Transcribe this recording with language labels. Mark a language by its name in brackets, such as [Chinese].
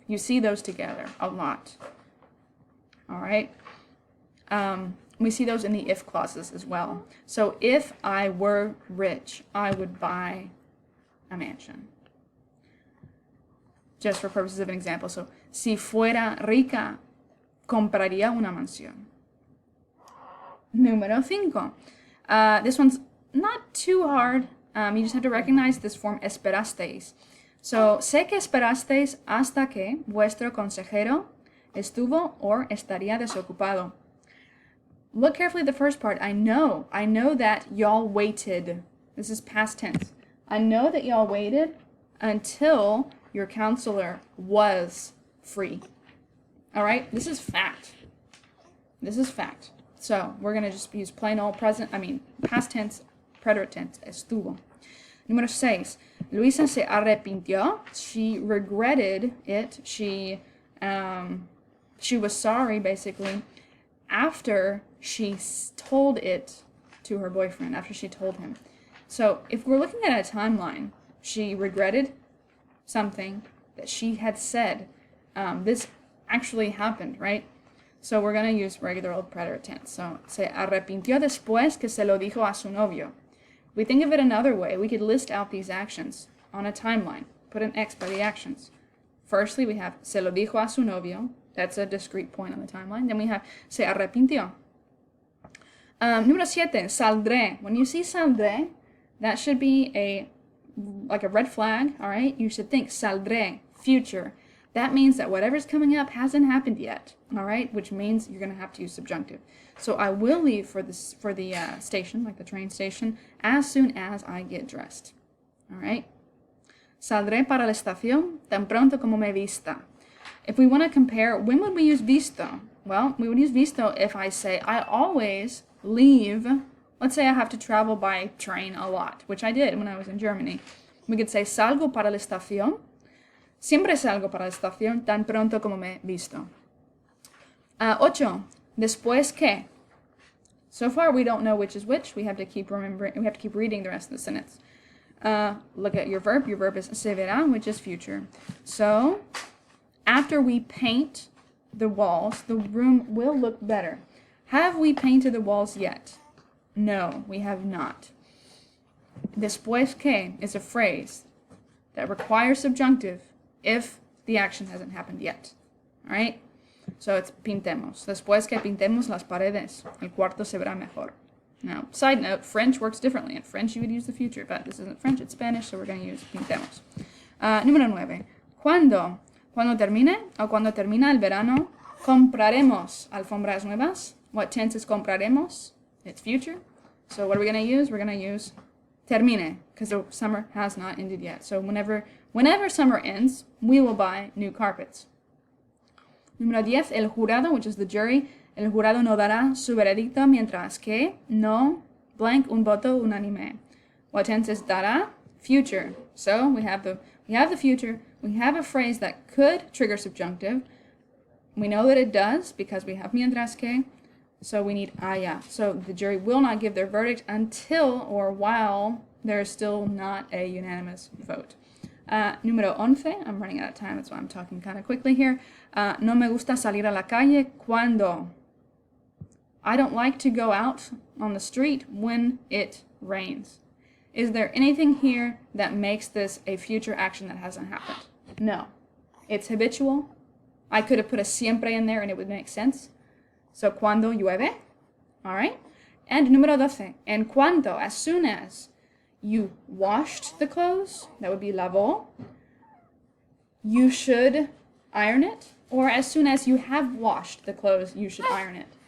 [English] You see those together a lot. All right? We see those in the if clauses as well. So if I were rich, I would buy a mansion. Just for purposes of an example. [Spanish] So, si fuera rica, compraría una mansión. Número 5. [English] This one's not too hard. You just have to recognize this form esperasteis. [Spanish] So, sé que esperasteis hasta que vuestro consejero estuvo [English] or [Spanish] estaría desocupado. [English] Look carefully at the first part. I know that y'all waited. This is past tense. I know that y'all waited until your counselor was free. All right? This is fact. This is fact. So we're going to just use plain old past tense, preterite tense, estuvo. [Spanish] Número 6. Luisa se arrepintió. [English] She regretted it. She was sorry, basically, after she told it to her boyfriend, after she told him. So if we're looking at a timeline, she regretted something that she had said. This actually happened, right? So we're going to use regular old preterite tense. [Spanish] So, se arrepintió después que se lo dijo a su novio. [English] We think of it another way. We could list out these actions on a timeline. Put an X by the actions. Firstly, we have [Spanish] se lo dijo a su novio. [English] That's a discrete point on the timeline. Then we have se arrepintió. [Spanish] Número 7, saldré. [English] When you see saldré, that should be like a red flag, all right? You should think saldré, future. That means that whatever's coming up hasn't happened yet, all right? Which means you're going to have to use subjunctive. So I will leave for the station, like the train station, as soon as I get dressed, all right? [Spanish] Saldré para la estación tan pronto como me vista. [English] If we want to compare, when would we use visto? Well, we would use visto if I say I always leave. Let's say I have to travel by train a lot, which I did when I was in Germany. We could say [Spanish] salgo para la estación. Siempre salgo para la estación tan pronto como me visto. 8. Después que. [English] So far we don't know which is which. We have to keep remembering. We have to keep reading the rest of the sentence. Look at your verb. Your verb is se verá, which is future. So after we paint the walls, the room will look better. Have we painted the walls yet? No, we have not. Después que is a phrase that requires subjunctive if the action hasn't happened yet. All right? So it's pintemos. [Spanish] Después que pintemos las paredes, el cuarto se verá mejor. [English] Now, side note, French works differently. In French, you would use the future, but this isn't French, it's Spanish, so we're going to use pintemos. [Spanish] Número 9. ¿Cuándo? Cuando termine o cuando termina el verano, compraremos alfombras nuevas. [English] What tense is compraremos? It's future. So what are we going to use? We're going to use termine, because the summer has not ended yet. So whenever summer ends, we will buy new carpets. [Spanish] Número 10, el jurado, [English] which is the jury. [Spanish] El jurado no dará su veredicto mientras que no blank un voto unánime. [English] What tense is dará? Future. So we have the future. We have a phrase that could trigger subjunctive. We know that it does because we have mientras que. So we need haya. So the jury will not give their verdict until or while there is still not a unanimous vote. [Spanish] Número 11. [English] I'm running out of time, that's why I'm talking kind of quickly here. [Spanish] No me gusta salir a la calle cuando. [English] I don't like to go out on the street when it rains. Is there anything here that makes this a future action that hasn't happened? No. It's habitual. I could have put a siempre in there and it would make sense. So, [Spanish] cuando llueve, [English] all right? And [Spanish] número 12, en cuanto, [English] as soon as you washed the clothes, that would be lavó, you should iron it, or as soon as you have washed the clothes, you should iron it.